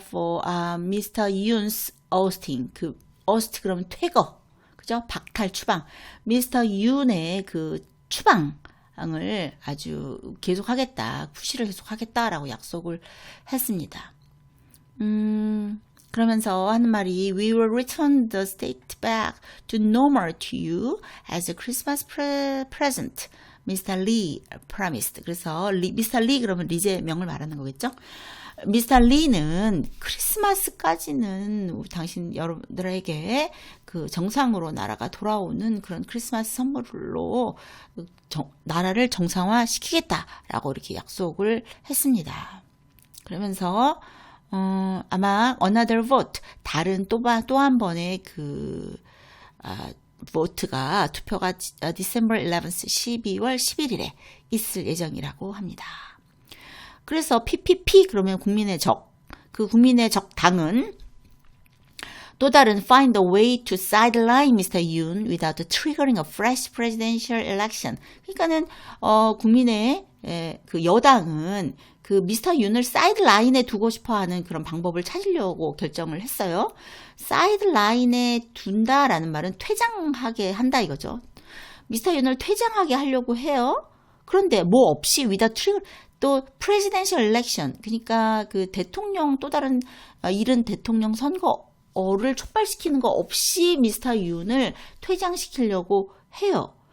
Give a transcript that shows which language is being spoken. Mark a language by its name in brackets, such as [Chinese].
[English] For Mr. Yoon's ousting, 그 oust [Korean] 그러면 퇴거, 그죠? 박탈 추방. Mr. Yoon의 그 추방을 아주 계속하겠다, 푸시를 계속하겠다라고 약속을 했습니다. 그러면서 하는 말이 [English] We will return the state back to normal to you as a Christmas present, Mr. Lee promised. [Korean] 그래서 [English] Mr. [Korean] Lee 그러면 리제 명을 말하는 거겠죠? [English] Mr. [Korean] Lee는 크리스마스까지는 당신 여러분들에게 그 정상으로 나라가 돌아오는 그런 크리스마스 선물로 나라를 정상화시키겠다라고 이렇게 약속을 했습니다. 그러면서 아마 [English] another vote, [Korean] 다른 또 한 번의 vote가, 투표가 December 11th, 12월 11일에 있을 예정이라고 합니다. 그래서 PPP, 그러면 국민의 적, 그 국민의 적 당은 또 다른 [English] find a way to sideline Mr. Yoon without triggering a fresh presidential election. [Korean] 그러니까는 국민의 그 여당은 그 미스터 윤을 사이드라인에 두고 싶어하는 그런 방법을 찾으려고 결정을 했어요. 사이드라인에 둔다라는 말은 퇴장하게 한다 이거죠. 미스터 윤을 퇴장하게 하려고 해요. 그런데 뭐 없이 [English] without trigger, [Korean] 또 presidential election, 그러니까 그 대통령 또 다른 이른 대통령 선거를 촉발시키는 거 없이 미스터 윤을 퇴장시키려고 해요.